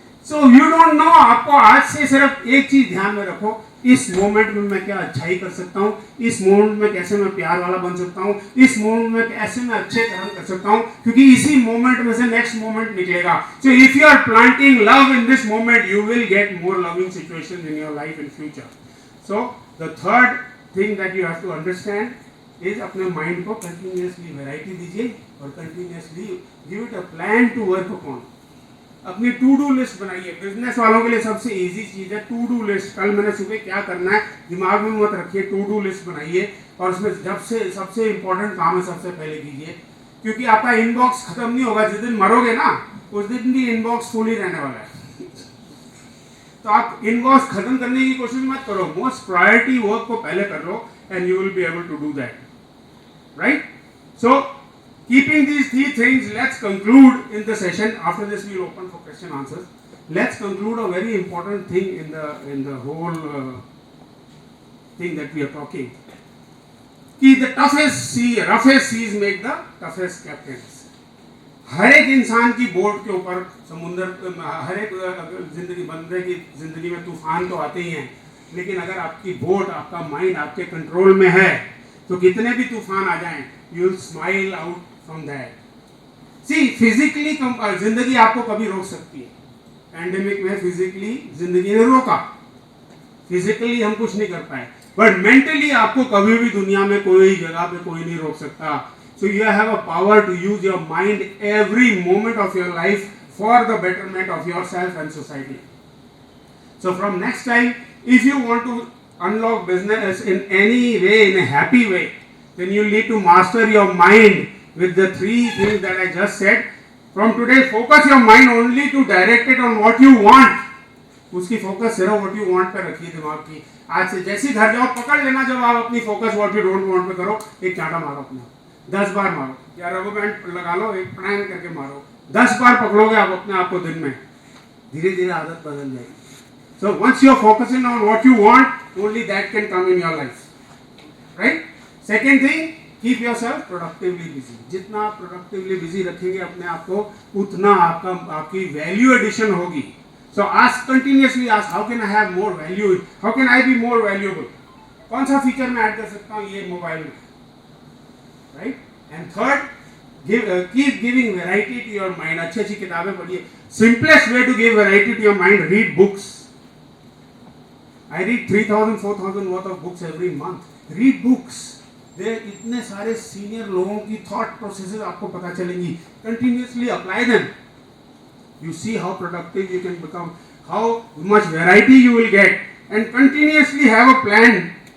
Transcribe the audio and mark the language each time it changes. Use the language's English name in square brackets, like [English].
[English] So you don't know. [Hindi] आपको आज से सिर्फ एक चीज ध्यान में रखो, इस मोमेंट में मैं क्या अच्छाई कर सकता हूँ, इस मोमेंट में कैसे मैं प्यार वाला बन सकता हूँ, इस मोमेंट में कैसे मैं अच्छे कर्म कर सकता हूँ, क्योंकि इसी मोमेंट में से नेक्स्ट मोमेंट निकलेगा। [English] So if you are planting love in this moment, you will get more loving situations in your life in future. So the third thing that you have to understand is [Hindi] अपने mind को continuously variety दीजिए और [English] Continuously give it a plan to work upon. [Hindi] अपनी to do list बनाइए। Business वालों के लिए सबसे इजी चीज है टू डू लिस्ट। कल मैंने सुबह क्या करना है दिमाग में मत रखिए, टू डू लिस्ट बनाइए और उसमें जब से सबसे इंपॉर्टेंट काम है सबसे पहले कीजिए, क्योंकि आपका इनबॉक्स खत्म नहीं होगा। जिस दिन मरोगे ना उस दिन भी इनबॉक्स फुल ही रहने वाला है। तो आप इनबॉक्स खत्म करने की कोशिश मत करो, मोस्ट प्रायोरिटी वर्क को पहले कर लो [English] And you will be able to do that, right. So Keeping these three things, let's conclude in the session. After this, we'll open for question answers. Let's conclude a very important thing in the whole thing that we are talking. कि the roughest seas make the toughest captains. [Hindi] हर एक इंसान की boat के ऊपर समुंदर, हर एक जिंदगी बंदे की जिंदगी में तूफान तो आते ही हैं, लेकिन अगर आपकी बोट, आपका माइंड आपके कंट्रोल में है तो कितने भी तूफान आ जाएं, [English] You will smile out from that. [Hindi] C physically जिंदगी आपको कभी रोक सकती है. पैंडेमिक में फिजिकली जिंदगी ने रोका, फिजिकली हम कुछ नहीं कर पाए, बट मेंटली आपको कभी भी दुनिया में कोई जगह पे कोई नहीं रोक सकता. [English] So you have a power to use your mind every moment of your life for the betterment of yourself and society. So from next time, if you want to unlock business in any way, in a happy way, then you need to master your mind with the three things that I just said. From today, focus your mind only to direct it on what you want. [Hindi] उसकी focus सिर्फ [English] what you want [Hindi] पे रखिए दिमाग की. आज से जैसे ही घर जाओ पकड़ लेना, जब आप अपनी focus [English] what you don't want [Hindi] पे करो, एक चांटा मारो अपने आप, 10 बार मारो, या रबर बैंड लगा लो, एक प्राणायाम करके मारो, 10 बार पकड़ोगे आप अपने आप को दिन में, धीरे धीरे आदत बदल जाएगी. [English] So once you are focusing on what you want, only that can come in your life, right? Second thing, keep yourself productively busy. [Hindi] जितना आप [English] productively busy [Hindi] रखेंगे अपने आप को, उतना आपकी value addition होगी. [English] So continuously ask, how can I have more value? How can I be more valuable? [Hindi] कौन सा फीचर मैं ऐड कर सकता हूँ ये मोबाइल में, right? [English] And third, keep giving variety to your mind. [Hindi] अच्छी किताबें पढ़िए. [English] Simplest way to give variety to your mind, read books. I read 3,000, 4,000 worth of books every month. Read books. [Hindi] There इतने सारे सीनियर लोगों की thought processes आपको पता चलेंगी. [English] Continuously apply them. You see how productive you can become, how much variety you will get, and continuously have a plan.